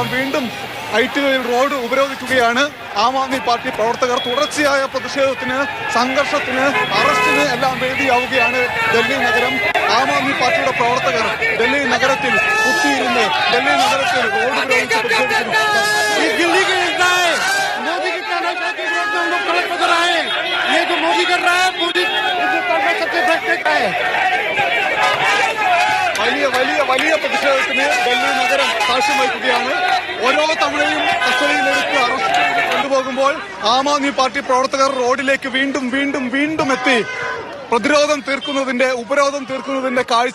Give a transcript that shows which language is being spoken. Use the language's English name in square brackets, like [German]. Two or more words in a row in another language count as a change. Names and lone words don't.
[Malayalam] വീണ്ടും ITOയിൽ റോഡ് ഉപരോധിക്കുകയാണ് ആം ആദ്മി പാർട്ടി പ്രവർത്തകർ. തുടർച്ചയായ പ്രതിഷേധത്തിന്, സംഘർഷത്തിന്, അറസ്റ്റിന് എല്ലാം വേദിയാവുകയാണ് ഡൽഹി നഗരം. ആം ആദ്മി പാർട്ടിയുടെ പ്രവർത്തകർ ഡൽഹി നഗരത്തിൽ കുത്തിയിരുന്ന് ഡൽഹി നഗരത്തിൽ റോഡ് ഉപരോധിച്ച് പ്രതിഷേധിക്കുന്നു. [Hindi] ये जो मोदी कर रहा है, मोदी सबसे बेस्ट है। [Malayalam] വലിയ പ്രതിഷേധത്തിന് ഡൽഹി നഗരം സാക്ഷ്യം വഹിക്കുകയാണ്. ഓരോ തവണയും കസ്റ്റഡിയിലെടുത്ത് അറസ്റ്റ് ചെയ്ത് കൊണ്ടുപോകുമ്പോൾ ആം ആദ്മി പാർട്ടി പ്രവർത്തകർ റോഡിലേക്ക് വീണ്ടും എത്തി പ്രതിരോധം തീർക്കുന്നതിന്റെ, ഉപരോധം തീർക്കുന്നതിന്റെ കാഴ്ച.